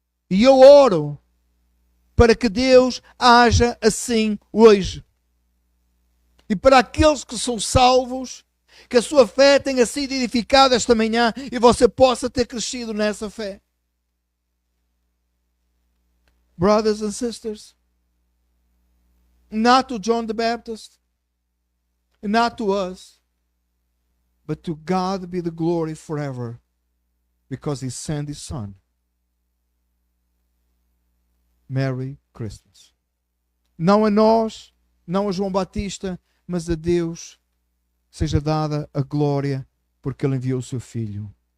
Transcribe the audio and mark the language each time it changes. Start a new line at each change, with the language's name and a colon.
Portuguese: E eu oro para que Deus haja assim hoje. E para aqueles que são salvos, que a sua fé tenha sido edificada esta manhã e você possa ter crescido nessa fé.
English: Brothers and sisters, not to John the Baptist, not to us, but to God be the glory forever, because He sent His Son. Merry Christmas.
Portuguese: Não a nós, não a João Batista, mas a Deus seja dada a glória, porque Ele enviou o seu Filho.